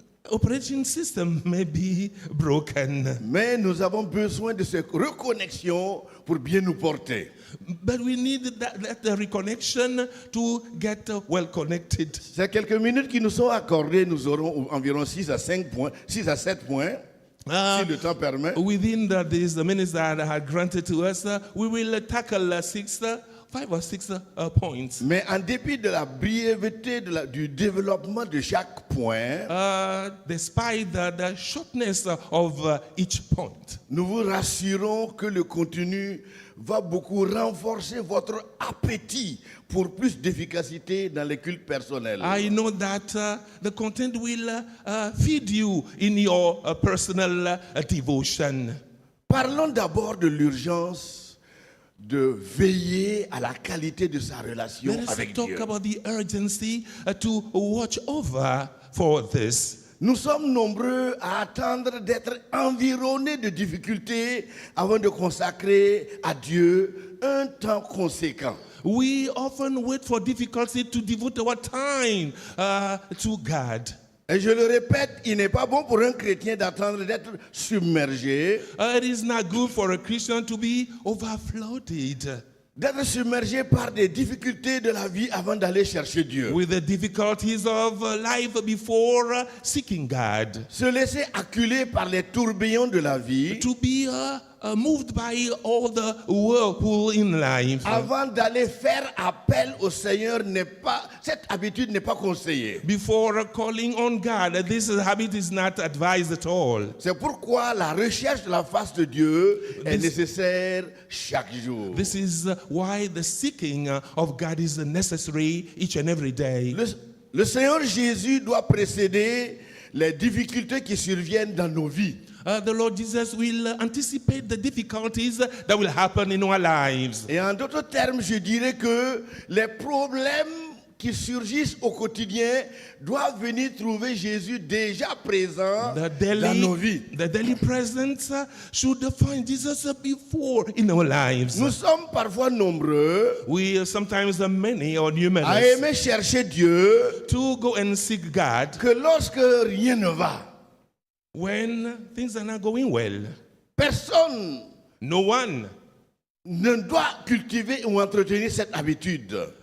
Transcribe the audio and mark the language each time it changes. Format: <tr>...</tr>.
<en>operating system may be broken,</en> <fr>Mais nous avons besoin de cette reconnexion pour bien nous porter.</fr> <en>but we need that reconnection to get well connected.</en> <fr>Ces quelques minutes qui nous sont accordées, nous aurons environ 6 à 7 points, si le temps permet.</fr> <en>Within these minutes that are granted to us, we will tackle 5 or 6 points.</en> <fr>Mais en dépit de la brièveté du développement de chaque point,</fr> <en>Despite the shortness of each point,</en> <fr>nous vous rassurons que le contenu va beaucoup renforcer votre appétit pour plus d'efficacité dans les cultes personnels.</fr> <en>I know that the content will feed you in your personal devotion.</en> <fr>Parlons d'abord de l'urgence de veiller à la qualité de sa relation</fr> <en>Let us</en> <fr>avec</fr> <en>talk</en> <fr>Dieu.</fr> <en>about the urgency to watch over for this.</en> <fr>Nous sommes nombreux à attendre d'être environnés de difficultés avant de consacrer à Dieu un temps conséquent.</fr> <en>We often wait for difficulty to devote our time to God.</en> <fr>Et je le répète, il n'est pas bon pour un chrétien d'attendre d'être submergé,</fr> <en>It is not good for a Christian to be overflooded</en> <fr>d'être submergé par des difficultés de la vie avant d'aller chercher Dieu.</fr> <en>with the difficulties of life before seeking God.</en> <fr>Se laisser acculer par les tourbillons de la vie</fr> <en>To be moved by all the whirlpool in life.</en> <fr>avant d'aller faire appel au Seigneur cette habitude n'est pas conseillée.</fr> <en>Before calling on God, this habit is not advised at all.</en> <fr>C'est pourquoi la recherche de la face de Dieu est nécessaire chaque jour.</fr> <en>This is why the seeking of God is necessary each and every day.</en> <fr>Le Seigneur Jésus doit précéder les difficultés qui surviennent dans nos vies.</fr> <en>The Lord Jesus will anticipate the difficulties that will happen in our lives.</en> <fr>Et en d'autres termes, je dirais que les problèmes qui surgissent au quotidien doivent venir trouver Jésus déjà présent dans nos vies.</fr> <en>The daily presence should find Jesus before in our lives.</en> <fr>Nous sommes parfois nombreux</fr> <en>We sometimes are many or</en> <fr>à</fr> <en>numerous</en> <fr>aimer chercher Dieu</fr> <en>to go and seek God</en> <fr>que lorsque rien ne va.</fr> <en>when things are not going well.</en> <fr>Personne</fr> <en>No one</en> <fr>ne doit cultiver ou entretenir cette habitude.</fr>